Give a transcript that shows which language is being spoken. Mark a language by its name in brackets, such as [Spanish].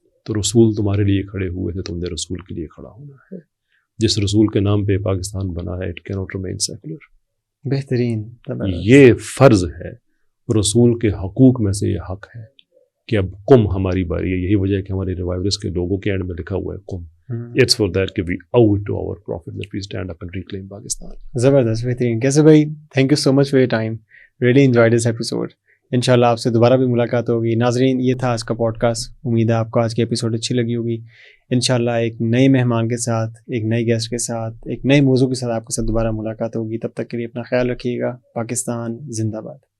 [Urdu] تو رسول تمہارے لیے کھڑے ہوئے تھے, تم نے رسول کے لیے کھڑا ہونا ہے. جس رسول کے نام پہ پاکستان بنا ہے, [English] It key not remain secular. [Urdu] بہترین, یہ فرض ہے, رسول کے حقوق میں سے یہ حق ہے کہ اب قم ہماری باری ہے. یہی وجہ ہے کہ ہمارے ریوائولرز کے لوگوں کے اینڈ میں لکھا ہوا ہے قم. [English] It's for that [Urdu] کہ [English] we owe it to our prophet that we stand up and reclaim Pakistan. [Urdu] زبردست, بہترین. [English] کیسے بھائی, thank you so much for your time, really enjoy this episode. [Urdu] انشاءاللہ آپ سے دوبارہ بھی ملاقات ہوگی. ناظرین یہ تھا آج کا پوڈ کاسٹ, امید ہے آپ کو آج کی ایپیسوڈ اچھی لگی ہوگی. انشاءاللہ ایک نئے مہمان کے ساتھ, ایک نئے گیسٹ کے ساتھ, ایک نئے موضوع کے ساتھ آپ کے ساتھ دوبارہ ملاقات ہوگی. تب تک کے لیے اپنا خیال رکھیے گا. پاکستان زندہ باد.